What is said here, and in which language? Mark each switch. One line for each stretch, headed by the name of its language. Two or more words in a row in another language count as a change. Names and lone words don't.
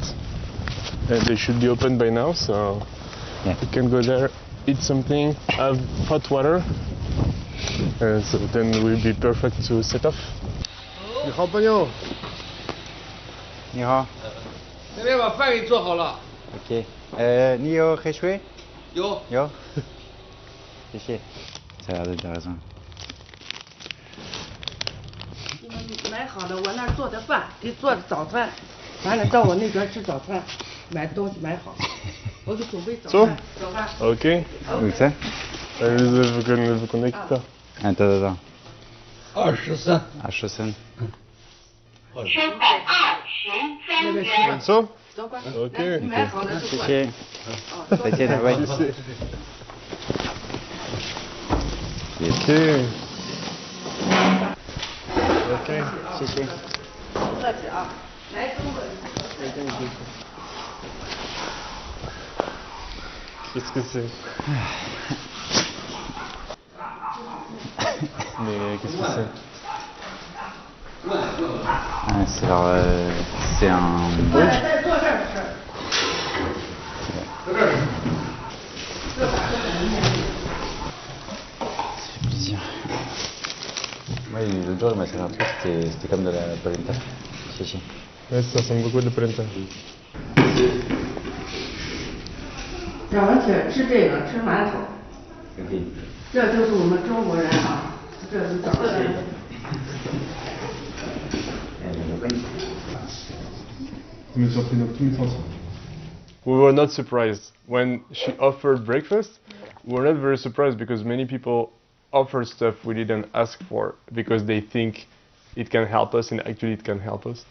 English: They should be open by now, so Yeah. we can go there, eat something, have hot water, so then we'll be perfect to set off.
Chinese: 你好，朋友。你好。那边把饭给你做好了。 OK。你有黑水？有。有。谢谢。
French: ça a l'air intéressant.
Chinese: 你们买好了，我那儿做的饭，给做的早餐，完了到我那边吃早餐，买东西买好，我给准备早走饭。早饭。
French: Ok. Où ça? Vous connectez ça. Attends. 23。 À Chaussen.
Chinese: 那个吃
English: So?
Chinese: 早饭。 Ok. 来买好了就谢过来。谢。再见，拜拜。 Ok. Ok. 谢谢。不客气啊，来中国。
French: Qu'est-ce que c'est? Mais qu'est-ce que c'est? C'est un...
Chinese: 在坐这儿吃。
French: plaisir. Moi, l'autre jour, il m'a servi un truc, c'était comme de la polenta. Si. Ouais, ça ressemble beaucoup à de la polenta.
Chinese: 让我姐吃这个，吃馒头。 OK. 这就是我们中国人啊，这是早餐。
English: We were not surprised when she offered breakfast. We were not very surprised because many people offer stuff we didn't ask for because they think it can help us, and actually it can help us.